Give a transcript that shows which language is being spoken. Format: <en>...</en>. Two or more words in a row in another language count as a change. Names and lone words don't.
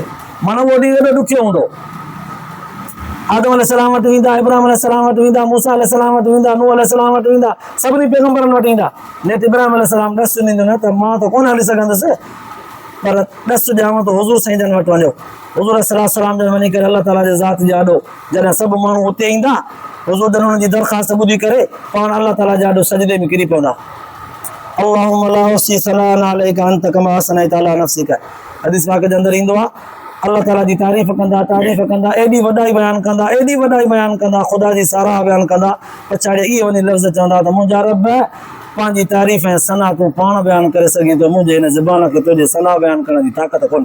<sd>माना उहो ॾींहुं एॾो ॾुखियो हूंदो। आदम अलैहिस्सलाम वटि वेंदा, इब्राहिम अलैहिस्सलाम वटि वेंदा, मूसा अलैहिस्सलाम वटि वेंदा, नूह अलैहिस्सलाम वटि वेंदा, सभिनी पैगंबरनि वटि ईंदा। नेठि इब्राहिम अलैहिस्सलाम ॾसु ॾींदो न त मां त कोन हली सघंदुसि, पर ॾसु ॾियांव त हुज़ूर साईं जन वटि वञो। हुज़ूर सलाम जन वञी करे अलाह ताला जे ज़ात जे आॾो जॾहिं सभु माण्हू हुते ईंदा, हुज़ूर जन हुननि जी दरख़्वास्त ॿुधी करे पाण अलाह ताला जे आॾो सजदे में किरी पवंदा।</sd> <ar>اللهم لا أحصي ثناء عليك أنت كما أثنيت على نفسك.</ar> <sd>हदीस पाक जे अंदरि ईंदो आहे, अल्लाह ताला जी तारीफ़ कंदा, एॾी वॾाई बयानु कंदा, ख़ुदा जी साराह बयानु कंदा, पछाड़े इहे वञी लफ़्ज़ चवंदा त मुंहिंजा रब पंहिंजी तारीफ़ ऐं सना तूं पाण बयानु करे सघीं थो, मुंहिंजे हिन ज़बान खे तुंहिंजे सना बयानु करण जी ताक़त कोन्हे।</sd>